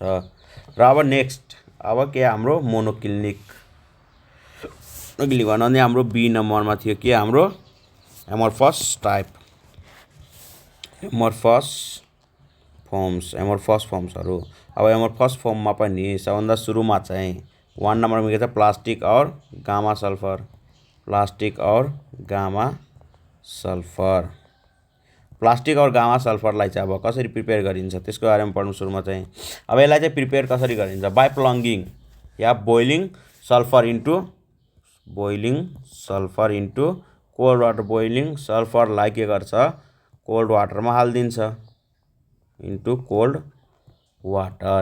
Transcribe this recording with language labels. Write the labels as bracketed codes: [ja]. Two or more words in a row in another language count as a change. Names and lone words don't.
[ne] र अब नेक्स्ट अब के हाम्रो मोनोक्लिनिक अघि भन्दा हाम्रो B नम्बरमा थियो के हाम्रो [en] amorphous type, [ne] एमोर्फस फर्म्सहरू। अब एमोर्फस फर्ममा पनि सबभन्दा सुरुमा चाहिँ 1 नम्बरमा के छ प्लास्टिक और [en] gamma sulphur, [ne] प्लास्टिक और [en] gamma sulphur. [ne] प्लास्टिक और गामा सल्फरलाई चाहिँ अब कसरी प्रिपेयर गरिन्छ त्यसको बारेमा पढ्नु सुरुमा चाहिँ। अब यसलाई चाहिँ प्रिपेयर कसरी गरिन्छ [en] by plunging or boiling sulphur into cold water, [ne] बोइलिङ सल्फरलाई के गर्छ कोल्ड वाटरमा हालिदिन्छ [en] into cold water.